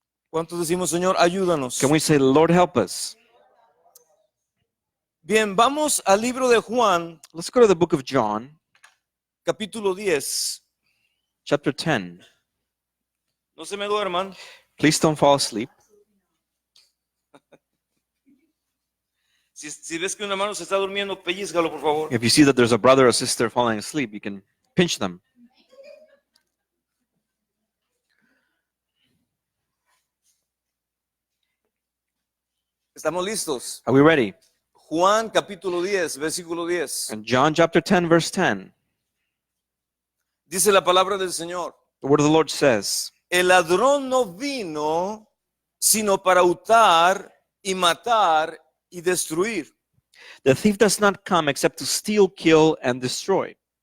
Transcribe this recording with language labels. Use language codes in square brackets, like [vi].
[es] ¿Cuántos decimos, Señor, ayúdanos? [en] Can we say, Lord, help us? [es] Bien, vamos al libro de Juan, [en] Let's go to the book of John, [es] capítulo 10. [en] chapter 10. [es] No se me duerman. [en] Please don't fall asleep. [es] Si ves que un hermano se está durmiendo, pellízcalo, por favor. [en] If you see that there's a brother or sister falling asleep, you can pinch them. [es] ¿Estamos listos? [en] Are we ready? [es] Juan, capítulo 10, versículo 10. [en] And John chapter 10, verse 10. [es] Dice la palabra del Señor. [en] The word of the Lord says, [es] El ladrón no vino sino para hurtar y matar y destruir. [en] the thief does not come except to steal, kill, and destroy.